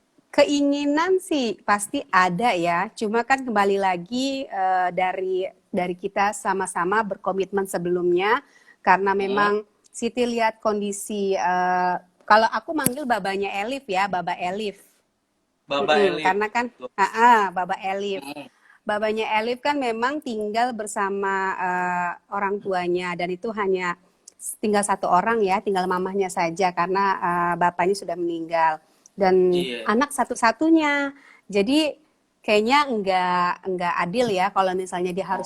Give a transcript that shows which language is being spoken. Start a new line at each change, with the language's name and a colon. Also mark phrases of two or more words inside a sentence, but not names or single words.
Indonesian: Keinginan sih pasti ada ya, cuma kan kembali lagi dari kita sama-sama berkomitmen sebelumnya, karena Hmm. memang Siti lihat kondisi, kalau aku manggil babanya Elif ya, Baba Elif. Baba Elif. Karena kan, Tuh. Baba Elif. Hmm. Babanya Elif kan memang tinggal bersama orang tuanya dan itu hanya tinggal satu orang ya, tinggal mamahnya saja karena bapaknya sudah meninggal dan Iya. anak satu-satunya. Jadi kayaknya enggak adil ya kalau misalnya dia harus